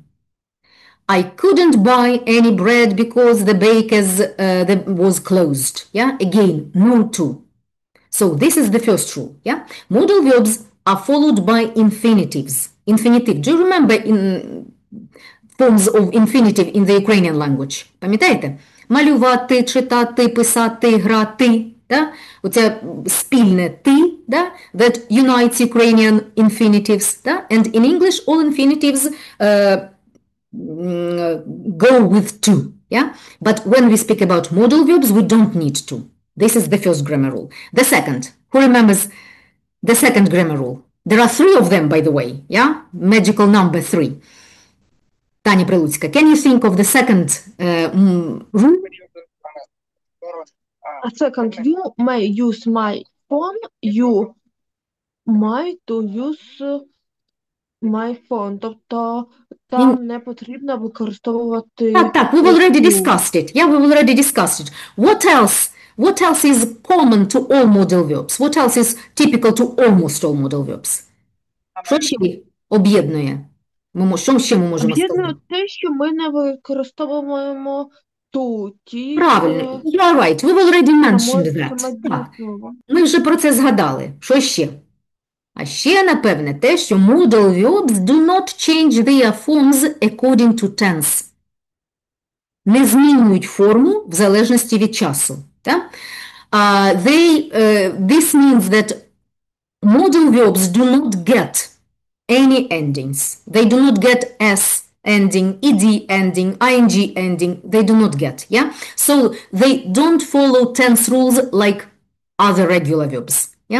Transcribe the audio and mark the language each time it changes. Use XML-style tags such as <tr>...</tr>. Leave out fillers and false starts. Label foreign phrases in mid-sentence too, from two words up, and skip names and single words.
<en>I couldn't buy any bread because the baker's was closed. Yeah. Again, no to. So this is the first rule. Yeah. Modal verbs are followed by infinitives. Infinitive. Do you remember in forms of infinitive in the Ukrainian language?</en> <uk>Пам'ятаєте? Малювати, читати, писати, грати. да? Оце спільне «ти», да?</uk> <en>That unites Ukrainian infinitives, да? And in English, all infinitives go with to, yeah? But when we speak about modal verbs, we don't need to. This is the first grammar rule. The second, who remembers the second grammar rule? There are three of them, by the way, yeah? Magical number 3. Таня Прилуцька, can you think of the second rule? A second, you may use my phone, you might to use my phone.</en> <uk>Тобто там не потрібно використовувати Так,</uk> <en>we've already discussed it. Yeah, we've already discussed it. What else? What else is common to all modal verbs? What else is typical to almost all modal verbs?</en> <uk>Що ще об'єднує? Що ще ми можемо сказати? Об'єднує те, що ми не використовуємо ту, ті. Правильно,</uk> <en>you are right. We've already mentioned that.</en> <uk>Так, ми вже про це згадали. Що ще? А ще, напевне, те, що</uk> <en>modal verbs do not change their forms according to tense.</en> <uk>Не змінюють форму в залежності від часу. Так?</uk> <en>This means that modal verbs do not get any endings. They do not get S ending, ed ending, ing ending. They do not get, yeah? So they don't follow tense rules like other regular verbs, yeah?</en>